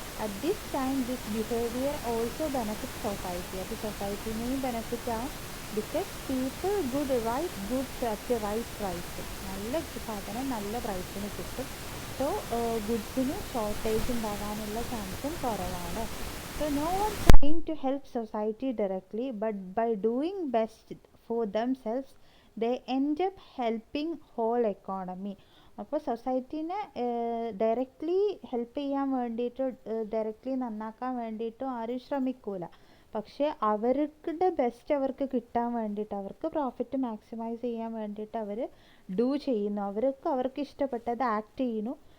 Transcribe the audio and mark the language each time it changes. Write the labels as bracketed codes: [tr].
[en] At this time this behaviour also benefit society. [ml] അത് സൊസൈറ്റിനെയും benefit ആവും [en] Because people goods at right price. [ml] നല്ല സാധനം നല്ല പ്രൈസിന് കിട്ടും. സോ ഗുഡ്സിന് ഷോർട്ടേജ് ഉണ്ടാകാനുള്ള ചാൻസും കുറവാണ്. [en] So no one trying to help society directly, but by doing best for themselves, they end up helping whole economy. [ml] അപ്പോൾ സൊസൈറ്റീനെ ഡയറക്റ്റ്ലി ഹെൽപ്പ് ചെയ്യാൻ വേണ്ടിയിട്ട്, ഡയറക്റ്റ്ലി നന്നാക്കാൻ വേണ്ടിയിട്ടും ആരും ശ്രമിക്കൂല. പക്ഷേ അവരുടെ ബെസ്റ്റ് അവർക്ക് കിട്ടാൻ വേണ്ടിയിട്ട്, അവർക്ക് പ്രോഫിറ്റ് മാക്സിമൈസ് ചെയ്യാൻ വേണ്ടിയിട്ട് അവർ ഡൂ ചെയ്യുന്നു. അവർക്ക് ഇഷ്ടപ്പെട്ടത് ആക്ട് ചെയ്യുന്നു.